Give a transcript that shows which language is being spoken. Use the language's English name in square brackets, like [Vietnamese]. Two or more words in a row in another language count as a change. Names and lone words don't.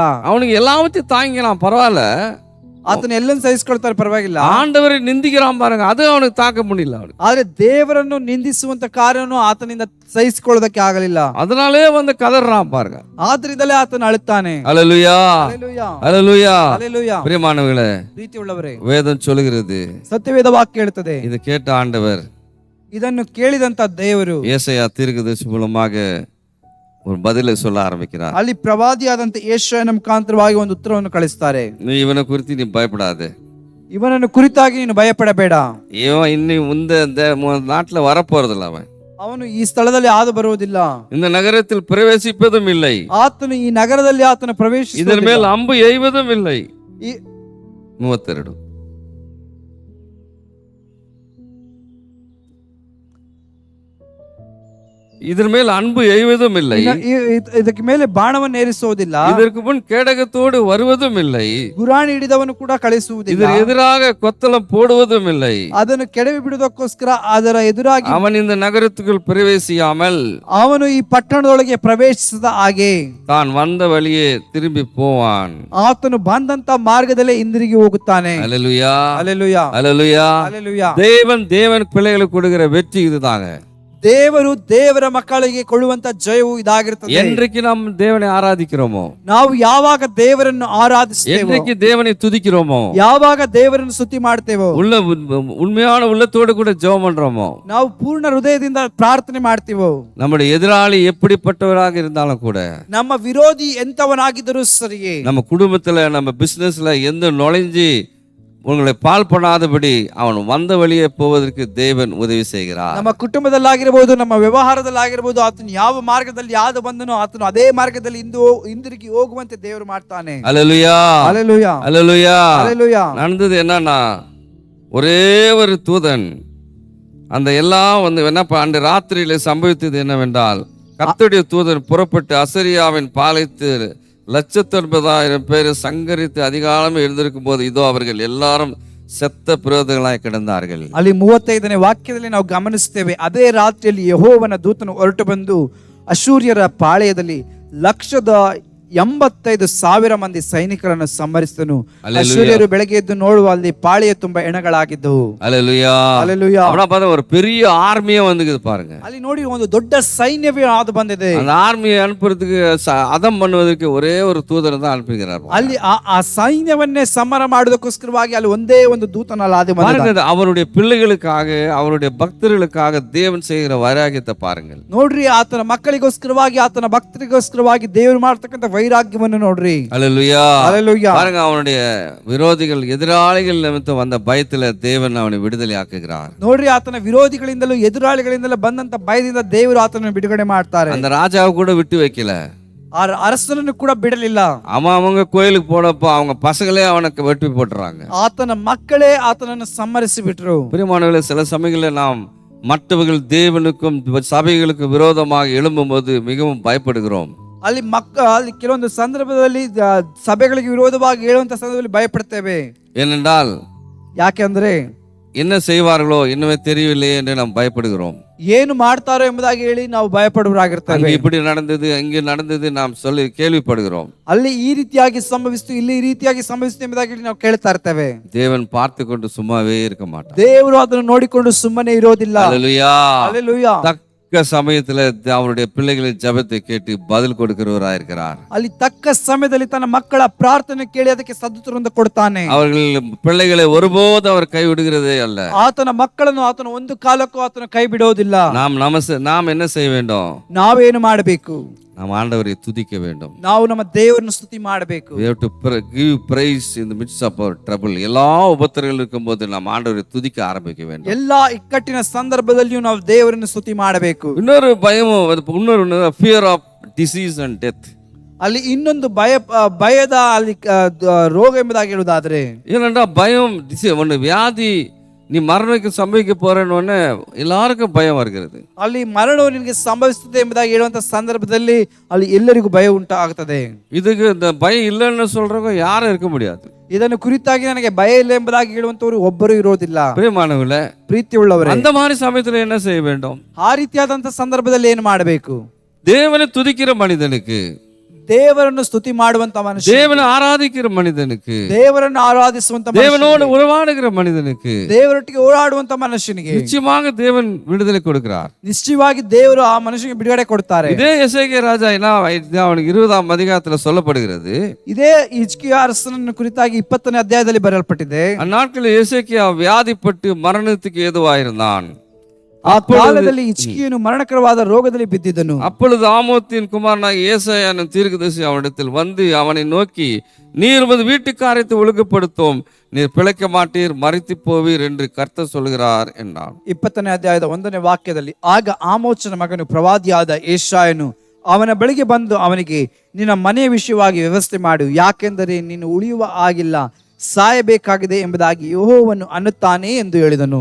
[Tamil] அவனுக்கு எல்லாவற்றையும் தாங்கிக்கலாம், பரவாயில்ல. [Kannada] ಆತನ ಎಲ್ಲನ್ನು ಸಹಿಸಿಕೊಳ್ತಾರೆ, ಪರವಾಗಿಲ್ಲ. [Tamil] ஆண்டவரை நிந்திக்கிறான் பாருங்க, அது அவனுக்கு தாக்க முடியல. அவனுக்கு [Kannada] ಆದ್ರೆ ದೇವರನ್ನು ನಿಂದಿಸುವಂತ ಕಾರ್ಯವನ್ನು ಆತನಿಂದ ಸಹಿಸಿಕೊಳ್ಳೋದಕ್ಕೆ ಆಗಲಿಲ್ಲ. [Tamil] அதனாலே வந்து கதறான் பாருங்க. [Kannada] ಆದ್ರಿಂದಲೇ ಆತನು ಅಳುತ್ತಾನೆ. [Tamil] அல்லேலூயா, [Kannada] ಹಲ್ಲೆಲೂಯಾ, [Tamil] அல்லேலூயா. [Kannada] ಹಲ್ಲೆಲೂಯಾ. [Tamil] பிரியமானவர்களே, [Kannada] ಪ್ರೀತಿಯುಳ್ಳವರೇ, [Tamil] வேதம் சொல்லுகிறது, [Kannada] ಸತ್ಯವೇದ ವಾಕ್ಯ ಹೇಳ್ತದೆ, [Tamil] இது கேட்ட ஆண்டவர் [Kannada] ಇದನ್ನು ಕೇಳಿದಂತ ದೇವರು [Tamil] ஏசாயா தீர்க்கதரிசி மூலமாக ஒரு பதிலை சொல்ல ஆரம்பிக்கிறார். [Kannada] ಅಲ್ಲಿ ಪ್ರವಾದಿಯಾದಂತ ಯೆಶಾಯನ ಮುಖಾಂತರವಾಗಿ ಒಂದು ಉತ್ತರವನ್ನು ಕಳಿಸ್ತಾರೆ. [Tamil] நீ இவனை குறித்து நீ பயப்படாதே, [Kannada] ಇವನನ್ನು ಕುರಿತಾಗಿ ನೀನು ಭಯಪಡಬೇಡ. [Tamil] இவன் இன்னும் இந்த நாட்டுல வரப்போறதில்ல, [Kannada] ಅವನು ಈ ಸ್ಥಳದಲ್ಲಿ ಹಾದು ಬರುವುದಿಲ್ಲ, [Tamil] இந்த நகரத்தில் பிரவேசிப்பதும் இல்லை, [Kannada] ಆತನು ಈ ನಗರದಲ್ಲಿ ಆತನು ಪ್ರವೇಶಿಸುವುದಿಲ್ಲ, [Tamil] இதன் மேல் அம்பு எய்வதும் இல்லை. 32 இதன் மேல் அன்பு எய்வதும் இல்லை, [Kannada] ಇದಕ್ಕೆ ಮೇಲೆ ಬಾಣವನ್ನು ಏರಿಸುವುದಿಲ್ಲ, [Tamil] இதற்கு முன் கேடகத்தோடு வருவதும் இல்லை, [Kannada] ಗುರಾಣಿ ಹಿಡಿದವನು ಕೂಡ ಕಳಿಸುವುದಿಲ್ಲ, [Tamil] இதற்கு எதிராக கொத்தளம் போடுவதும் இல்லை, [Kannada] ಅದನ್ನು ಕೆಡವಿ ಬಿಡುವುದಕ್ಕೋಸ್ಕರ ಅದರ ಎದುರಾಗಿ [Tamil] அவன் இந்த நகரத்துக்குள் பிரவேசியாமல் [Kannada] ಅವನು ಈ ಪಟ್ಟಣದೊಳಗೆ ಪ್ರವೇಶಿಸದ ಹಾಗೆ [Tamil] தான் வந்த வழியே திரும்பಿ போவான். [Kannada] ಆತನು ಬಂದಂತ ಮಾರ್ಗದಲ್ಲೇ ಹಿಂದಿರುಗಿ ಹೋಗುತ್ತಾನೆ. [Tamil] அல்லேலூயா, [Kannada] ಹಲ್ಲೆಲೂಯಾ, [Tamil] அல்லேலூயா. [Kannada] ಹಲ್ಲೆಲೂಯಾ. [Tamil] தேவன் பிள்ளைகளுக்கு கொடுக்கிற வெற்றி இதுதாங்க. [Kannada] ದೇವರು ದೇವರ ಮಕ್ಕಳಿಗೆ ಕೊಡುವಂತ ಜಯವು ಇದಾಗಿರುತ್ತದೆ. [Tamil] என்றைக்கு நாம் தேவனை ஆராதிக்கிறோமோ, [Kannada] ನಾವು ಯಾವಾಗ ದೇವರನ್ನು ಆರಾಧಿಸ್ತೇವೋ, [Tamil] என்றைக்கு தேவனை துதிக்கிறோமோ, [Kannada] ಯಾವಾಗ ದೇವರನ್ನು ಸ್ತುತಿ ಮಾಡ್ತೇವೋ, [Tamil] உண்மையான உள்ளத்தோடு கூட ஜெபம் பண்றோமோ, [Kannada] ನಾವು ಪೂರ್ಣ ಹೃದಯದಿಂದ ಪ್ರಾರ್ಥನೆ ಮಾಡ್ತೀವೋ, [Tamil] நம்முடைய எதிராளி எப்படிப்பட்டவராக இருந்தாலும் கூட, [Kannada] ನಮ್ಮ ವಿರೋಧಿ ಎಂತವನಾಗಿದ್ದರೂ ಸರಿಯೇ, [Tamil] நம்ம குடும்பத்துல நம்ம பிசினஸ்ல எந்த நுழைஞ்சி உங்களை பால் பண்ணாதபடி அவன் வந்த வழியே போவதற்கு தேவன் உதவி செய்கிறார். [Kannada] ನಮ್ಮ ಕುಟುಂಬದಲ್ಲಾಗಿರಬಹುದು, ನಮ್ಮ ವ್ಯವಹಾರದಲ್ಲಾಗಿರಬಹುದು, ಆತನು ಯಾವ ಮಾರ್ಗದಲ್ಲಿ ಯಾವುದು ಬಂದನೋ ಆತನು ಅದೇ ಮಾರ್ಗದಲ್ಲಿ ಹಿಂದಿರುಗಿ ಹೋಗುವಂತೆ ದೇವರು ಮಾಡ್ತಾನೆ. [Tamil] அல்லேலூயா, [Kannada] ಹಲ್ಲೆಲೂಯಾ, [Tamil] அல்லேலூயா. [Kannada] ಹಲ್ಲೆಲೂಯಾ. [Tamil] நடந்தது என்னன்னா, ஒரே ஒரு தூதன் அந்த எல்லாம் வந்து அன்று ராத்திரியில சம்பவித்தது என்னவென்றால், கர்த்தருடைய தூதன் புறப்பட்டு அசரியாவின் பாளையத்தில் 1,90,000 பேரை சங்கரித்து அதிகாலமே எழுந்திருக்கும் போது இதோ அவர்கள் எல்லாரும் செத்த பிரேதಗಳಾಗಿ கிடந்தார்கள். [Kannada] ಅಲ್ಲಿ 35ನೇ ವಾಕ್ಯದಲ್ಲಿ ನಾವು ಗಮನಿಸುತ್ತೇವೆ, ಅದೇ ರಾತ್ರಿಯಲ್ಲಿ ಯೆಹೋವನ ದೂತನು ಹೊರಟು ಬಂದು ಅಶೂರ್ಯರ ಪಾಳೆಯದಲ್ಲಿ 185,000 ಮಂದಿ ಸೈನಿಕರನ್ನು ಸಂಹರಿಸಿದನು. ಅಶೂರ್ಯರು ಬೆಳಗ್ಗೆ ಎದ್ದು ನೋಡುವ ಅಲ್ಲಿ ಪಾಳೆಯ ತುಂಬಾ ಹೆಣಗಳಾಗಿದ್ದವು. [Tamil] அல்லேலூயா, [Kannada] ಹಲ್ಲೆಲೂಯಾ. [Tamil] அவனா பார்த்தா ஒரு பெரிய ஆர்மியே வந்துக்குது பாருங்க. [Kannada] ಅಲ್ಲಿ ನೋಡಿ ಒಂದು ದೊಡ್ಡ ಸೈನ್ಯವೇ ಆದು ಬಂದಿದೆ. [Tamil] அந்த ஆர்மியை அனுப்புறதுக்கு அதம் பண்ணுவதற்கு ஒரே ஒரு தூதனை தான் அனுப்புகிறார். [Kannada] ಅಲ್ಲಿ ಆ ಸೈನ್ಯವನ್ನೇ ಸಮರ ಮಾಡೋದಕ್ಕೋಸ್ಕರವಾಗಿ ಅಲ್ಲಿ ಒಂದೇ ಒಂದು ದೂತನಲ್ಲಿ ಆದು ಬಂದಿದೆ. [Tamil] அவருடைய பிள்ளைகளுக்காக, அவருடைய பக்தர்களுக்காக தேவன் செய்கிற வைராகியத்தை பாருங்கள். [Kannada] ನೋಡ್ರಿ, ಆತನ ಮಕ್ಕಳಿಗೋಸ್ಕರವಾಗಿ, ಆತನ ಭಕ್ತರಿಗೋಸ್ಕರವಾಗಿ ದೇವರು ಮಾಡ್ತಕ್ಕಂಥ ವೈರಾಗ್ಯವನ್ನು ನೋಡ್ರಿ. [Tamil] அல்லேலூயா, [Kannada] ಹಲ್ಲೆಲೂಯಾ. [Tamil] பாருங்க, அவனுடைய விரோதிகள் எதிராளிகள் நிமித்தம் வந்த பயத்துல தேவன் அவனை விடுதலை ஆக்குகிறார். [Kannada] ನೋಡ್ರಿ, ಆತನ ವಿರೋಧಿಗಳಿಂದಲೂ ಎದುರಾಳಿಗಳಿಂದಲೂ ಬಂದಂತ ಭಯದಿಂದ ದೇವರು ಆತನನ್ನು ಬಿಡುಗಡೆ ಮಾಡ್ತಾರೆ. [Tamil] அந்த ராஜாவை கூட விட்டு வைக்கல, [Kannada] ಆ ಅರಸನನ್ನು ಕೂಡ ಬಿಡಲಿಲ್ಲ. [Tamil] அவங்க கோயிலுக்கு போனப்போ அவங்க பசங்களே அவனுக்கு வெட்டி போட்டுறாங்க. [Kannada] ಆತನ ಮಕ್ಕಳೇ ಆತನನ್ನು ಸಂಹರಿಸಿ ಬಿಟ್ರು. [Tamil] பிரியமானவர்களே, சில சமயங்களில் நாம் மற்றவர்கள் தேவனுக்கும் சபைகளுக்கும் விரோதமாக எழும்பும் போது மிகவும் பயப்படுகிறோம். [Kannada] ಅಲ್ಲಿ ಕೆಲವೊಂದು ಸಂದರ್ಭದಲ್ಲಿ ಸಭೆಗಳಿಗೆ ವಿರೋಧವಾಗಿ ಹೇಳುವಂತ ಸಂದರ್ಭದಲ್ಲಿ ಭಯಪಡ್ತೇವೆ. [Tamil] ஏனென்றால் [Kannada] ಯಾಕೆಂದ್ರೆ [Tamil] என்ன செய்வார்களோ இன்னுமே தெரியவில்லையே என்று நாம் பயப்படுகிறோம். [Kannada] ಏನು ಮಾಡ್ತಾರೋ ಎಂಬುದಾಗಿ ಹೇಳಿ ನಾವು ಭಯಪಡುವರಾಗಿರ್ತೇವೆ. [Tamil] இப்படி நடந்தது, அங்கே நடந்தது நாம் சொல்லி கேள்விப்படுகிறோம். [Kannada] ಅಲ್ಲಿ ಈ ರೀತಿಯಾಗಿ ಸಂಭವಿಸಿತು, ಇಲ್ಲಿ ಈ ರೀತಿಯಾಗಿ ಸಂಭವಿಸಿತು ಎಂಬುದಾಗಿ ಹೇಳಿ ನಾವು ಕೇಳ್ತಾ ಇರ್ತೇವೆ. [Tamil] தேவன் பார்த்து கொண்டு சும்மாவே இருக்க மாட்டார். [Kannada] ದೇವರು ಅದನ್ನು ನೋಡಿಕೊಂಡು ಸುಮ್ಮನೆ ಇರೋದಿಲ್ಲ. [Tamil] அல்லேலூயா, [Kannada] ಹಲ್ಲೆಲೂಯಾ. [Tamil] தக்க சமயத்துல அவருடைய பிள்ளைகளின் ஜெபத்தை கேட்டு பதில் கொடுக்கிறவராக இருக்கிறார். [Kannada] ಅಲ್ಲಿ ತಕ್ಕ ಸಮಯದಲ್ಲಿ ತನ್ನ ಮಕ್ಕಳ ಪ್ರಾರ್ಥನೆ ಕೇಳಿ ಅದಕ್ಕೆ ಸದುತ್ತರವನ್ನು ಕೊಡ್ತಾನೆ. [Tamil] அவர்கள் பிள்ளைகளை ஒருபோதும் அவர் கை விடுகிறதே அல்ல. [Kannada] ಆತನ ಮಕ್ಕಳನ್ನು ಆತನ ಒಂದು ಕಾಲಕ್ಕೂ ಆತನ ಕೈ ಬಿಡೋದಿಲ್ಲ. [Tamil] நாம் என்ன செய்ய வேண்டும்? [Kannada] ನಾವೇನು ಮಾಡಬೇಕು? [Tamil] நாம் ஆண்டவரை துதிக்க வேண்டும். [Kannada] ನಾವು ನಮ್ಮ ದೇವರನ್ನು ಸ್ತುತಿ ಮಾಡಬೇಕು. [English] We have to give praise in the midst of our trouble. [Tamil] எல்லா உபத்திரங்கள் இருக்கும்போது நாம் ஆண்டவரை துதிக்க ஆரம்பிக்க வேண்டும். [Kannada] ಎಲ್ಲಾ ಇಕ್ಕಟ್ಟಿನ ಸಂದರ್ಭದಲ್ಲಿಯೂ ನಾವು ದೇವರನ್ನು ಸ್ತುತಿ ಮಾಡಬೇಕು. [Tamil] இன்னொரு பயமும், இன்னொரு [English] fear of disease and death. [Kannada] ಅಲ್ಲಿ ಇನ್ನೊಂದು ಭಯದ ಅಲ್ಲಿ ರೋಗ ಎಂಬುದಾಗಿ ಹೇಳುವುದಾದ್ರೆ [Tamil] ஏனென்றா பயம் ஒன்று வியாதி நீ மரணಕ್ಕೆ ಸಂಭವಿக்க போறேன்னு எல்லாருக்கும் பயம் வருகிறது. [Kannada] ಅಲ್ಲಿ ಮರಣವು ನಿನಗೆ ಸಂಭವಿಸುತ್ತದೆ ಎಂಬುದಾಗಿ ಹೇಳುವಂತ ಸಂದರ್ಭದಲ್ಲಿ ಅಲ್ಲಿ ಎಲ್ಲರಿಗೂ ಭಯ ಉಂಟಾಗುತ್ತದೆ. [Tamil] இதுக்கு இந்த பயம் இல்லைன்னு சொல்றவங்க யாரும் இருக்க முடியாது. [Kannada] ಇದನ್ನು ಕುರಿತಾಗಿ ನನಗೆ ಭಯ ಇಲ್ಲ ಎಂಬುದಾಗಿ ಹೇಳುವಂತವರು ಒಬ್ಬರು ಇರೋದಿಲ್ಲ. [Tamil] பிரியமானவர்களே, [Kannada] ಪ್ರೀತಿ ಉಳ್ಳವರೇ, [Tamil] அந்த மாதிரி சமயத்துல என்ன செய்ய வேண்டும்? [Kannada] ಆ ರೀತಿಯಾದಂತ ಸಂದರ್ಭದಲ್ಲಿ ಏನು ಮಾಡಬೇಕು? [Tamil] தேவனை துதிக்கிற மனிதனுக்கு, [Kannada] ದೇವರನ್ನು ಸ್ತುತಿ ಮಾಡುವಂತ ಮನುಷ್ಯ, [Tamil] தேவனை ஆராதிக்கிற மனிதனுக்கு, [Kannada] ದೇವರನ್ನು ಆರಾಧಿಸುವಂತ [Tamil] தேவனோடு உறவாடுகிற மனிதனுக்கு [Kannada] ದೇವರೊಟ್ಟಿಗೆ ಓಡಾಡುವಂತ ಮನುಷ್ಯನಿಗೆ [Tamil] நிச்சயமாக தேவன் விடுதலை கொடுக்கிறார். [Kannada] ನಿಶ್ಚಯವಾಗಿ ದೇವರು ಆ ಮನುಷ್ಯನಿಗೆ ಬಿಡುಗಡೆ ಕೊಡ್ತಾರೆ. [Tamil] இதே எசேக்கியா ராஜா என்ன அவனுக்கு 20ஆம் அதிகாரத்துல சொல்லப்படுகிறது. [Kannada] ಇದೇ ಹಿಜ್ಕೀಯ ಅರಸನನ್ನು ಕುರಿತಾಗಿ 20ನೇ ಅಧ್ಯಾಯದಲ್ಲಿ ಬರೆಯಲ್ಪಟ್ಟಿದೆ. [Tamil] அந்நாட்களில் எசேக்கியா வியாதிப்பட்டு மரணத்துக்கு ஏதுவாயிருந்தான். [Kannada] ಆ ಕಾಲದಲ್ಲಿ ಹಿಜ್ಕೀಯನು ಮರಣಕರವಾದ ರೋಗದಲ್ಲಿ ಬಿದ್ದಿದ್ದನು. [Tamil] அப்பொழுது ஆமோத்தின் குமாரனாகிய ஏசாயா என்னும் தீர்க்கதரிசி அவனிடத்தில் வந்து அவனை நோக்கி, நீர் உமது வீட்டு காரியத்தை ஒழுங்குபடுத்தும், நீர் பிழைக்க மாட்டீர், மரித்து போவீர் என்று கர்த்தர் சொல்கிறார் என்றான். [Kannada] 20ನೇ ಅಧ್ಯಾಯದ 1ನೇ ವಾಕ್ಯದಲ್ಲಿ, ಆಗ ಆಮೋಚನ ಮಗನು ಪ್ರವಾದಿಯಾದ ಯೆಶಾಯನು ಅವನ ಬಳಿಗೆ ಬಂದು ಅವನಿಗೆ, ನಿನ್ನ ಮನೆಯ ವಿಷಯವಾಗಿ ವ್ಯವಸ್ಥೆ ಮಾಡು, ಯಾಕೆಂದರೆ ನೀನು ಉಳಿಯುವ ಆಗಿಲ್ಲ, சாயಬೇಕಾಗಿದೆ ಎಂಬುದಾಗಿ ಯೆಹೋವನು ಅನ್ನುತ್ತಾನೆ ಎಂದು ಹೇಳಿದನು.